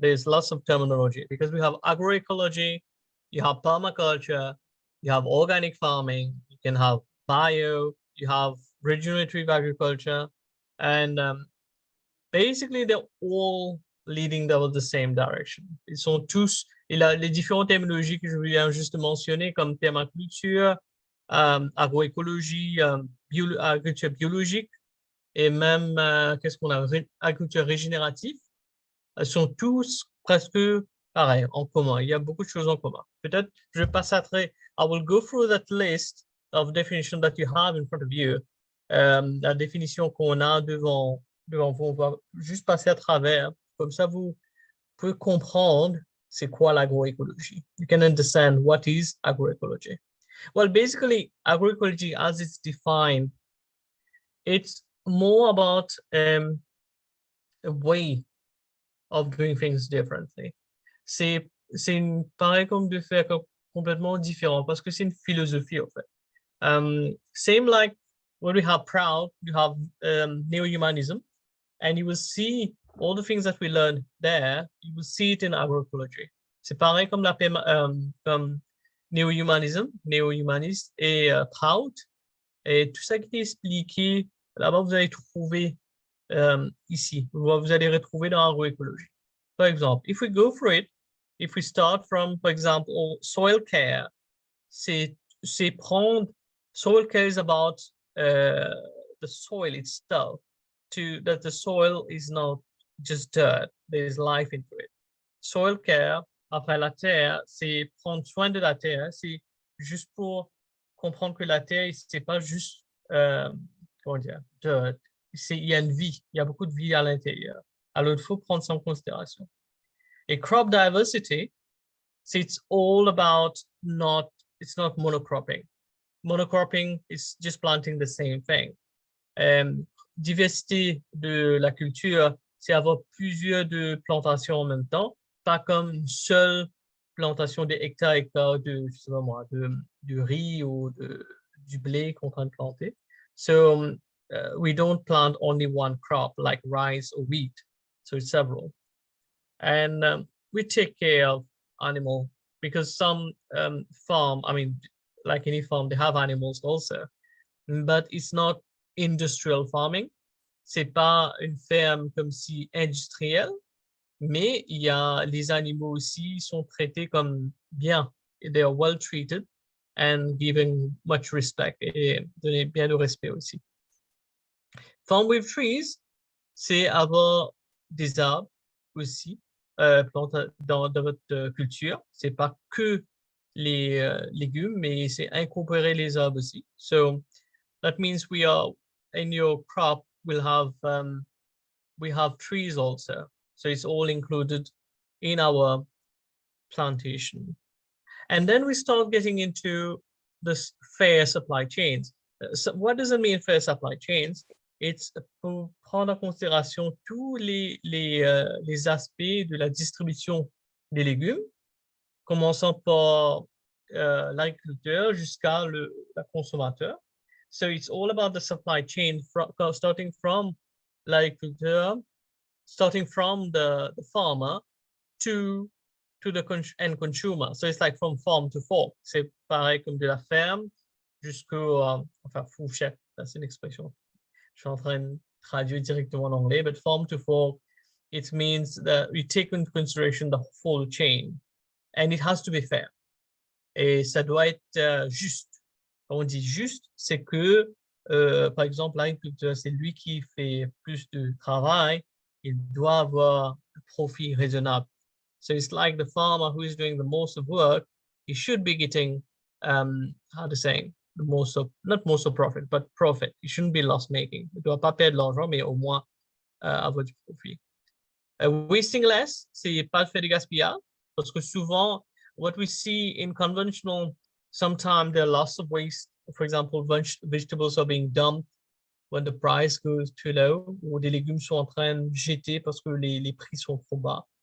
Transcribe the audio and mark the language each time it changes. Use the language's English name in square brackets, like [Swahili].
[English] There's lots of terminology because we have agroecology, you have permaculture, you have organic farming, you can have bio, you have regenerative agriculture, and basically they're all leading towards the same direction. [French] Ils sont tous, les différentes terminologies que je viens juste de mentionner comme permaculture, agroécologie, agriculture biologique, et même, qu'est-ce qu'on a, agriculture régénérative, sont tous presque pareils, en commun. Il y a beaucoup de choses en commun. Peut-être, je passerai, [English] I will go through that list of definition that you have in front of you. [French] La définition qu'on a devant vous, on va juste passer à travers. Comme ça, vous pouvez comprendre c'est quoi l'agroécologie. [English] You can understand what is agroecology. Well, basically, agroecology, as it's defined, it's more about a way of doing things differently. [French] C'est pareil comme de faire complètement différent parce que c'est une philosophie, en fait. [English] Same like when we have Proud, you have neo-humanism, and you will see all the things that we learned there, you will see it in agroecology. [French] C'est pareil comme comme néo-humaniste et Prout. Et tout ça qui est expliqué, là-bas, vous allez trouver ici. Vous allez retrouver dans Agroécologie. Par exemple, [English] if we go for it, if we start from, for example, soil care, [French] c'est prendre, [English] soil care is about the soil itself, that the soil is not just dirt, there is life into it. [French] Soil care, après la terre, c'est prendre soin de la terre, c'est juste pour comprendre que la terre, c'est pas juste, comment dire, dirt. Il y a une vie, il y a beaucoup de vie à l'intérieur. Alors, il faut prendre ça en considération. [English] Et crop diversity, it's all about it's not monocropping. Monocropping is just planting the same thing. [French] Diversité de la culture, c'est avoir plusieurs de plantations en même temps, pas comme une seule plantation des hectares de, je sais pas moi, du riz ou du blé qu'on est en train de planter. [English] So we don't plant only one crop like rice or wheat. So it's several. And we take care of animal because some farm, I mean, like any farm, they have animals also, but it's not industrial farming. [French] C'est pas une ferme comme si industrielle, mais il y a les animaux aussi sont traités comme bien. [English] They are well treated and given much respect [French] et donné bien de respect aussi. [English] Farm with trees, [French] c'est avoir des arbres aussi dans votre culture. C'est pas que les légumes, mais c'est incorporer les arbres aussi. [English] So that means in your crop we have trees also. So it's all included in our plantation. And then we start getting into this fair supply chains. So what does it mean fair supply chains? It's [French] pour prendre en considération tous les aspects de la distribution des légumes, commençant par l'agriculteur jusqu'à la consommateur. [English] So it's all about the supply chain, starting from l'agriculteur, starting from the farmer to the end consumer. So it's like from farm to fork. [French] C'est pareil comme de la ferme jusqu'au enfin fourchette. C'est une expression. Je suis en train de traduire directement en anglais, [English] but farm to fork, it means that we take into consideration the full chain, and it has to be fair. [French] Et ça doit être juste. Quand on dit juste, c'est que, par exemple, l'agriculteur, c'est lui qui fait plus de travail, il doit avoir un profit raisonnable. [English] So it's like the farmer who is doing the most of work, he should be getting, how to say, the most of, not most of profit, but profit. He shouldn't be loss making. [French] Il ne doit pas perdre l'argent, mais au moins avoir du profit. [English] Wasting less, [French] c'est pas de faire du gaspillage, parce que souvent, [English] what we see in conventional, sometimes there are lots of waste. For example, vegetables are being dumped when the price goes too low, [French] ou des légumes sont en train de jeter parce que les prix sont trop bas.